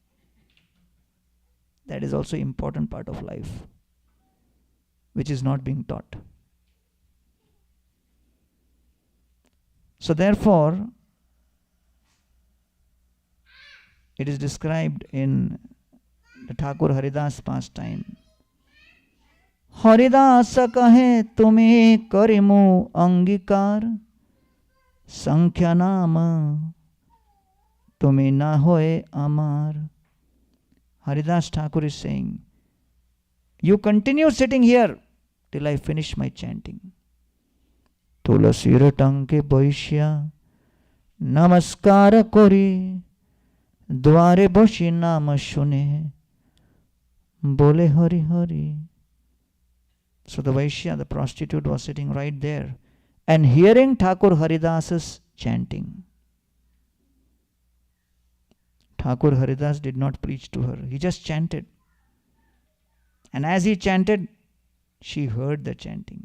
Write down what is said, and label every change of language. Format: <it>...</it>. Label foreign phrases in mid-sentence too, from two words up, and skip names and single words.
<en>That is also an important part of life, which is not being taught. So therefore, it is described in the Thakur Haridas pastime.</en> <bn>হরিদাস কহে তোমায় করিমু অঙ্গীকার, সংখ্যা নাম তোমায় না হয় আমার.</bn> <en>Haridas Thakur is saying, you continue sitting here till I finish my chanting.</en> <bn>তুলসীর তাঁকে বৈশ্যা নমস্কার করি, দ্বারে বসি নাম শুনে, বলে হরি হরি.</bn> <en>So the Vaishya, the prostitute, was sitting right there and hearing Thakur Haridas's chanting. Thakur Haridas did not preach to her. He just chanted. And as he chanted, she heard the chanting.</en>